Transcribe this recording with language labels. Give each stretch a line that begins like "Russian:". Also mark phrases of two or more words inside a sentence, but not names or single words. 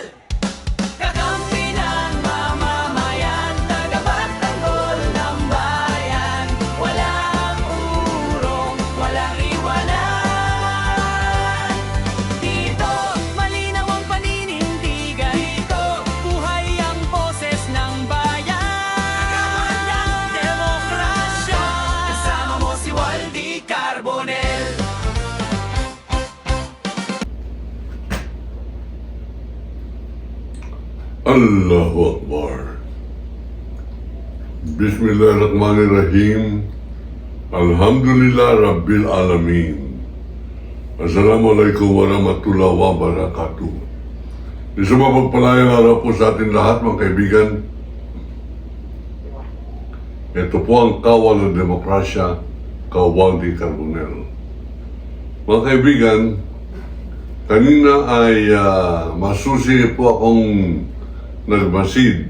Filipino: Kakampi ng mamamayan, tagapagtanggol ng bayan, walang urong, walang iwanan. Dito, malinaw ang paninindigan. Dito, buhay ang boses ng bayan. Kawal ng demokrasya! Kasama mo si Waldy Carbonell.
Arabic: الله أكبر. Bismillahirrahmanirrahim. الحمد لله رب العالمين. السلام عليكم ورحمة الله وبركاته.
Filipino: Isang mapagpalayang araw po sa ating lahat, mga kaibigan. Ito po ang kawal ng demokrasya, Waldy Carbonell. Mga kaibigan, kanina ay masusi po akong nagmasid.